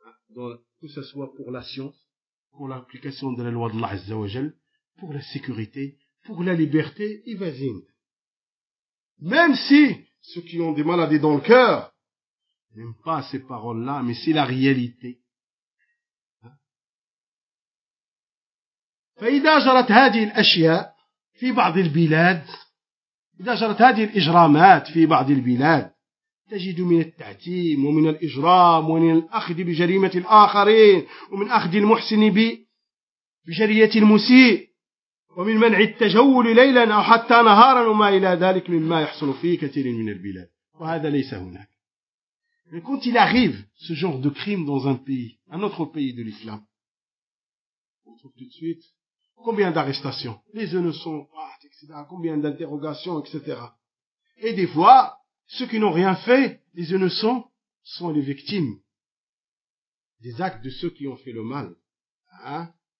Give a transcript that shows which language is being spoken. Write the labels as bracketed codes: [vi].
[fr] dans, que ce soit pour la science, pour l'application de la loi d'Allah Azza wa Jal, pour la sécurité, pour la liberté, et vas-y. Même si ceux qui ont des maladies dans le cœur n'aiment pas ces paroles-là, mais c'est la réalité. [ar] فَإِذَا جَرَتْ هَذِهِ الْأَشْيَاءِ فِي بَعْضِ الْبِلَادِ إِذَا جَرَتْ هَذِهِ الْإِجْرَامَاتِ فِي بَعْضِ الْبِلَادِ تجد من التعتيم ومن الإجرام ومن الأخذ بجريمة الآخرين ومن أخذ المحسن بجرية المسيء ومن منع التجول ليلا أو حتى نهارا وما إلى ذلك مما يحصل في كثير من البلاد وهذا ليس هناك. [fr] Mais quand il arrive ce genre de crime dans un pays, un autre pays de l'islam, on trouve tout de suite combien d'arrestations, les innocents, etc., combien d'interrogations, etc. Et des fois, ceux qui n'ont rien fait, les innocents, sont les victimes des actes de ceux qui ont fait le mal. Hein?